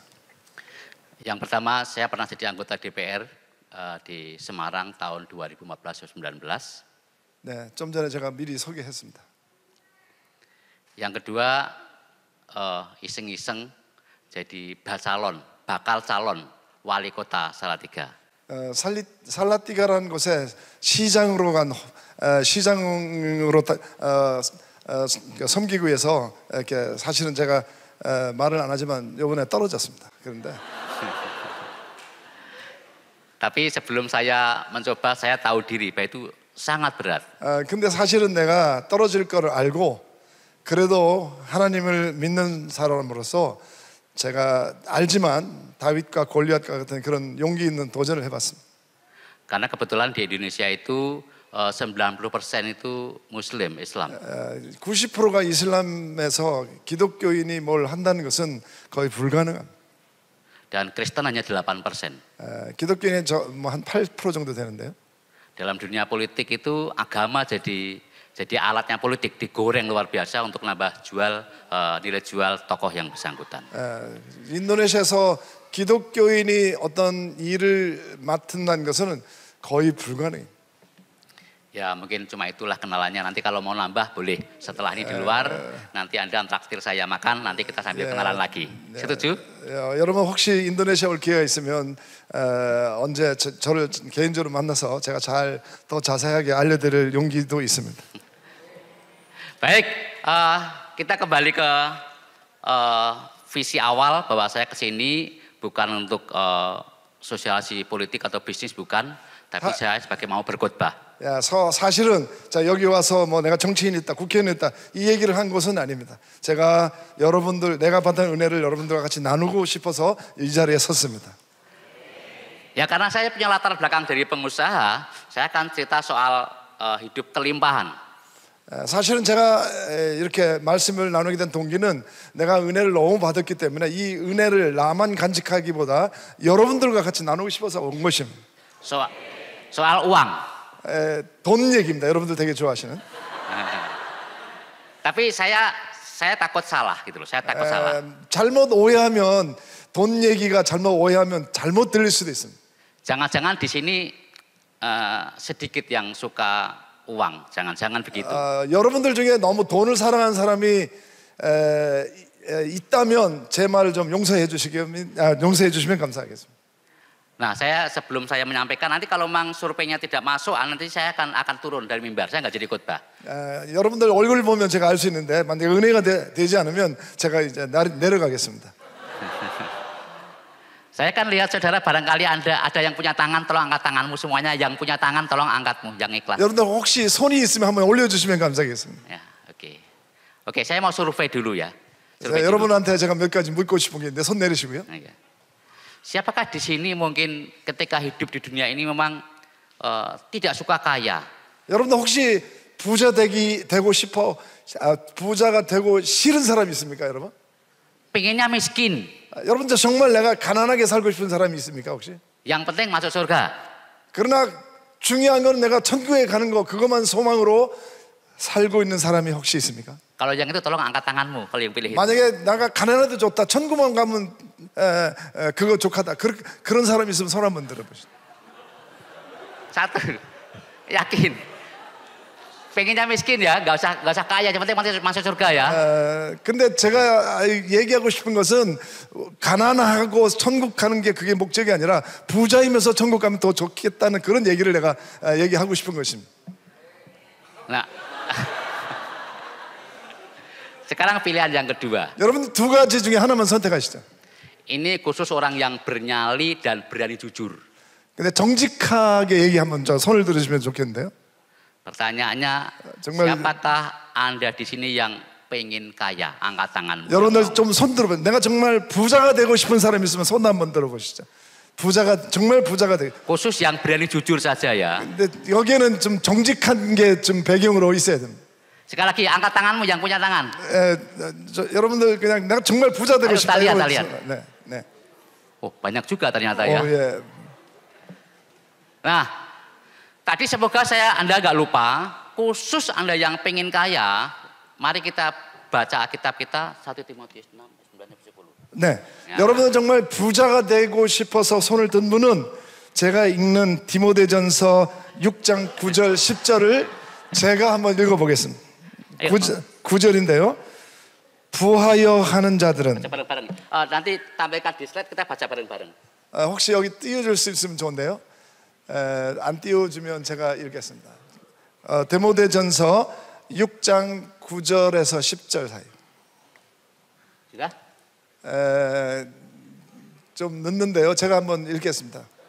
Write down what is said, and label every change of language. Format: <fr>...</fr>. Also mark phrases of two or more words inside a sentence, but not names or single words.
<id>Yang pertama, saya pernah jadi anggota DPR di Semarang tahun 2014-2019.</id> <ko>네, 좀 전에 제가 미리 소개했습니다.</ko> <id>Yang kedua, iseng-iseng jadi bakal calon wali kota Salatiga.</id> <ko>살라티가라는 곳에 시장으로 섬기기 위해서 이렇게 사실은 제가 말을 안 하지만 이번에 떨어졌습니다. 그런데</ko> <id>Tapi sebelum saya mencoba, saya tahu diri bahwa itu sangat berat.</id> <ko>근데 사실은 내가 떨어질 거를 알고 그래도 하나님을 믿는 사람으로서 제가 알지만 다윗과 골리앗과 같은 그런 용기 있는 도전을 해봤습니다.</ko> <id>Karena kebetulan di Indonesia itu 90% itu Muslim, Islam.</id> <ko>90%가 이슬람에서 기독교인이 뭘 한다는 것은 거의 불가능합니다.</ko> <id>Dan Kristen hanya 8%.</id> <ko>기독교인은 한 8% 정도 되는데요.</ko> <id>dalam dunia politik itu agama jadi alatnya politik, digoreng luar biasa untuk nambah nilai jual tokoh yang bersangkutan.</id> <ko>인도네시아에서 기독교인이 어떤 일을 맡는다는 것은 거의 불가능해요.</ko> <id>Ya mungkin cuma itulah kenalannya. Nanti kalau mau nambah boleh setelah ini di luar. Nanti Anda traktir saya makan. Nanti kita sambil kenalan lagi. Setuju?</id> <ko>여러분 혹시 인도네시아 올 기회가 있으면 언제 저를 개인적으로 만나서 제가 더 자세하게 알려드릴 용기도 있습니다.</ko> <id>Baik, kita kembali ke visi awal bahwa saya kesini bukan untuk sosialisasi politik atau bisnis bukan, tapi saya sebagai mau berkhotbah.</id> <ko>야, 사실은 자 여기 와서 뭐 내가 정치인이 있다, 국회의원이 있다 이 얘기를 한 것은 아닙니다. 제가 내가 받은 은혜를 여러분들과 같이 나누고 싶어서 이 자리에 섰습니다.</ko> <id>Ya karena saya punya latar belakang dari pengusaha, saya akan cerita soal hidup kelimpahan.</id> <ko>사실은 제가 이렇게 말씀을 나누게 된 동기는 내가 은혜를 너무 받았기 때문에 이 은혜를 나만 간직하기보다 여러분들과 같이 나누고 싶어서 온 것입니다.</ko> <id>soal uang.</id> <ko>돈 얘기입니다. 여러분들 되게 좋아하시는.</ko> <id>Tapi saya takut salah gitu loh. Saya takut salah.</id> <ko>잘못 오해하면 돈 얘기가 잘못 오해하면 잘못 들릴 수도 있습니다.</ko> <id>Jangan-jangan di sini sedikit yang suka uang. Jangan begitu.</id> <ko>여러분들 중에 너무 돈을 사랑하는 사람이 있다면 제 말을 좀 용서해 주시면 감사하겠습니다.</ko> <id>Nah, sebelum saya menyampaikan nanti kalau memang surveinya tidak masuk, nanti saya akan turun dari mimbar. Saya nggak jadi khotbah.</id> <ko>여러분들 얼굴 보면 제가 알 수 있는데 만약에 은혜가 되지 않으면 제가 이제 내려가겠습니다.</ko> <id>Saya kan lihat saudara barangkali ada yang punya tangan, tolong angkat tanganmu semuanya. Yang punya tangan tolong angkatmu, yang ikhlas.</id> <ko>여러분들 혹시 손이 있으면 한번 올려주시면 감사하겠습니다.</ko> <id>Ya, oke, saya mau survei dulu ya.</id> <ko>여러분한테 제가 몇 가지 묻고 싶은 게 있는데 손 내리시고요.</ko> <id>Siapakah di sini mungkin ketika hidup di dunia ini memang tidak suka kaya?</id> <ko>여러분들 혹시 되고 싶어 부자가 되고 싫은 사람이 있습니까, 여러분?</ko> <id>Pengennya miskin.</id> <ko>여러분들 정말 내가 가난하게 살고 싶은 사람이 있습니까, 혹시?</ko> <id>Yang penting masuk surga.</id> <ko>그러나 중요한 건 내가 천국에 가는 거 그것만 소망으로 살고 있는 사람이 혹시 있습니까?</ko> <id>Kalau yang itu tolong angkat tanganmu kalau yang pilih itu.</id> <ko>만약에 내가 가난해도 좋다, 천국만 가면 그거 좋겠다. 그런 사람이 있으면 손 한번 들어보시죠.</ko> <id>Satu, yakin. Pengennya miskin ya, nggak usah kaya, yang penting masuk surga ya.</id> <ko>근데 제가 얘기하고 싶은 것은 가난하고 천국 가는 게 그게 목적이 아니라 부자이면서 천국 가면 더 좋겠다는 그런 얘기를 내가 얘기하고 싶은 것입니다.</ko> <id>Nah, sekarang pilihan yang kedua.</id> <ko>여러분 두 가지 중에 하나만 선택하시죠.</ko> <id>Ini khusus orang yang bernyali dan berani jujur.</id> <ko>근데 정직하게 얘기 한번 저 손을 들으시면 좋겠는데요.</ko> <id>Pertanyaannya,</id> <ko>정말</ko> <id>siapakah Anda di sini yang pengen kaya? Angkat tanganmu.</id> <ko>여러분들 좀 손 들어보세요. 내가 정말 부자가 되고 싶은 사람이 있으면 손 한번 들어보시죠. 정말 부자가 되고.</ko> <id>Khusus yang berani jujur saja ya.</id> <ko>근데 여기에는 좀 정직한 게 좀 배경으로 있어야 됩니다.</ko> <id>Sekali lagi angkat tanganmu yang punya tangan.</id> <ko>여러분들 그냥 내가 정말 부자 되고 싶다. 네.</ko> <id>Oh, banyak juga ternyata ya.</id> <ko>예.</ko> <id>Nah, tadi semoga Anda nggak lupa, khusus Anda yang pengen kaya, mari kita baca Alkitab kita 1 Timotius 6, 9-10.</id> <ko>네, 여러분은 정말 부자가 되고 싶어서 손을 든 분은 제가 읽는 디모데전서 6장 9절 10절을 제가 한번 읽어보겠습니다. 9절인데요. 부하여 하는 자들은</ko> <id>baca bareng-bareng. Nanti tampilkan di slide kita baca bareng-bareng.</id> <ko>혹시 여기 띄워줄 수 있으면 좋은데요. 안 띄워주면 제가 읽겠습니다. 디모데전서 6장 9절에서 10절 사이.</ko> <id>Sudah?</id> <ko>좀 늦는데요. 제가 한번 읽겠습니다.</ko>